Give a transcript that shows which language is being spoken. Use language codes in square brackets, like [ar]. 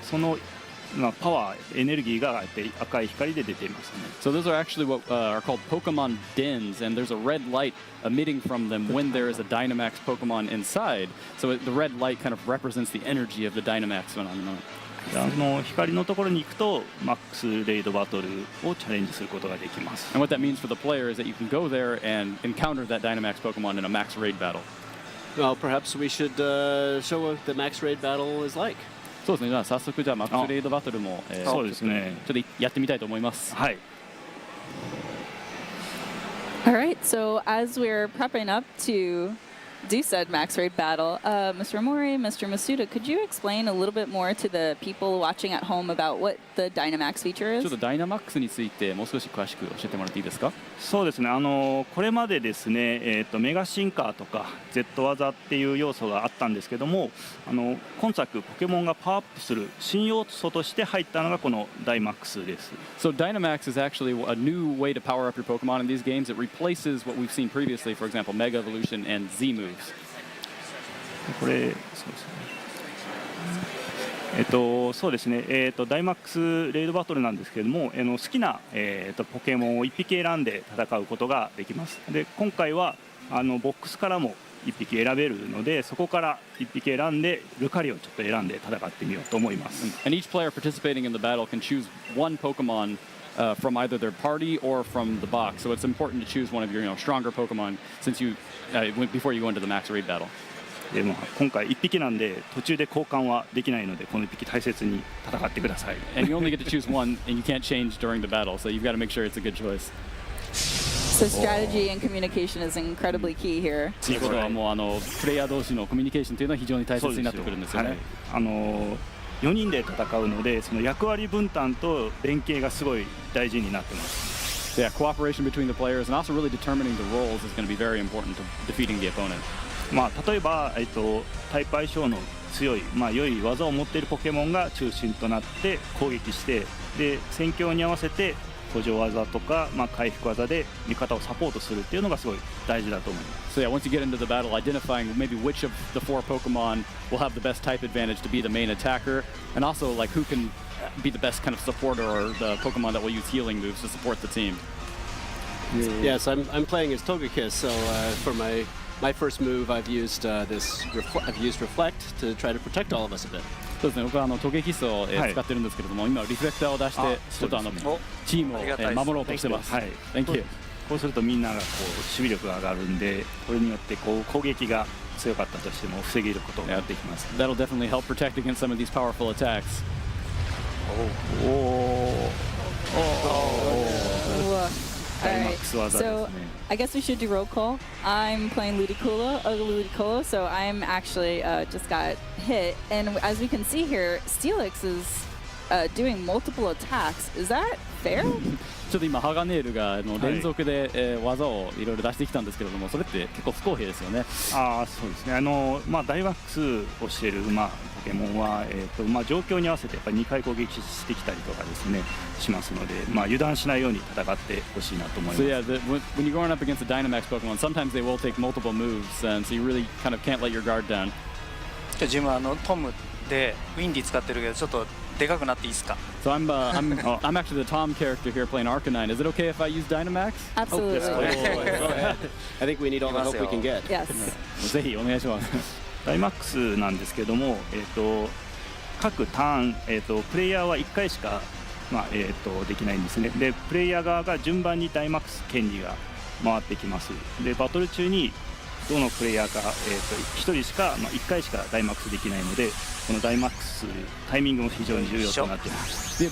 [ja] そのパワーエネルギーが赤い光で出ていますね。 [en] So those are actually what are called Pokemon dens, and there's a red light emitting from them when there is a Dynamax Pokemon inside. So the red light kind of represents the energy of the Dynamax phenomenon. [ja] で光のところに行くとマックスレイドバトルをチャレンジすることができます。 [en] And what that means for the player is that you can go there and encounter that Dynamax Pokemon in a max raid battle. Well, perhaps we should show what the max raid battle is like. [ja] そうですね。じゃあ早速じゃあマックスレイドバトルも、そうですね。ちょっとやってみたいと思います。はい。 [en] All right, so as we're prepping up to do said max raid battle, Mr. Amori, Mr. Masuda, could you explain a little bit more to the people watching at home about what the Dynamax feature [ja] ちょっとダイナマックスについてもう少し詳しく教えてもらっていいですか。そうですね、これまでですね、メガ進化とか Z 技っていう要素があったんですけども、今作ポケモンがパワーアップする新要素として入ったのがこのダイマックスです。 [en] So Dynamax is actually a new way to power up your Pokemon in these games. It replaces what we've seen previously, for example, Mega Evolution and Z moves. [ja] これそうですね。そうですね。ダイマックスレイドバトルなんですけれども、好きなポケモンを1匹選んで戦うことができます。で、今回はボックスからも 1匹選べるので、そこから1匹選んでルカリをちょっと選んで戦ってみようと思います。 [en] And each player participating in the battle can choose one Pokemon from either their party or from the box. So it's important to choose one of your stronger Pokemon since you before you go into the max raid battle. でも今回1匹なんで途中で交換はできないので、この1匹大切に戦ってください。 And you only get to choose one, and you can't change during the battle, so you've got to make sure it's a good choice. So strategy and communication is incredibly key here. [ja] ということはもうプレイヤー同士のコミュニケーションというのは非常に大切になってくるんですよね。はい、4人で戦うので、その役割分担と連携がすごい大事になってます。 [en] Yeah, cooperation between the players and also really determining the roles is going to be very important to defeating the opponent. [ja] 例えば、タイプ相性の強い、良い技を持っているポケモンが中心となって攻撃して、で戦況に合わせて補助技とか、回復技で味方をサポートするっていうのがすごい大事だと思います。 [en] So yeah, once you get into the battle, identifying maybe which of the 4 Pokemon will have the best type advantage to be the main attacker, and also like who can be the best kind of supporter or the Pokemon that will use healing moves to support the team. Yes, I'm playing as Togekiss, so for my first move, I've used reflect to try to protect all of us a bit. [ja] そうですね、僕はトゲキスを使ってるんですけれども、今リフレクターを出してちょっとチームを守ろうとしてます。はい。 [en] Thank you. [ja] こうするとみんながこう守備力が上がるんで、これによってこう攻撃が強かったとしても防げることができます。 [en] That'll definitely help protect against some of these powerful attacks. All right, so I guess we should do roll call. I'm playing Ludicolo, so I'm actually just got hit. And as we can see here, Steelix is doing multiple attacks. Is that fair? [ja] ちょっと今ハガネールが連続で技をいろいろ出してきたんですけれども、それって結構不公平ですよね。そうですね。ダイマックスをしているポケモンは状況に合わせてやっぱり2回攻撃してきたりとかですねしますので、油断しないように戦ってほしいなと思います。 [en] So yeah, when you're going up against a Dynamax Pokemon, sometimes they will take multiple moves, and so you really kind of can't let your guard down. [ja] 自分はトムでウィンディ使ってるけどちょっとでかくなっていいですか？ [en] So I'm actually the Tom character here playing Arcanine. Is it okay if I use Dynamax? Absolutely. Go ahead. I think we need all the help we can get. Yes. [ja] ぜひお願いします。ダイマックスなんですけども、各ターン、プレイヤーは1回しか、できないんですね。でプレイヤー側が順番にダイマックス権利が回ってきます。でバトル中にどのプレイヤーか、1人しか、1回しかダイマックスできないので、このダイマックスタイミングも非常に重要となっています。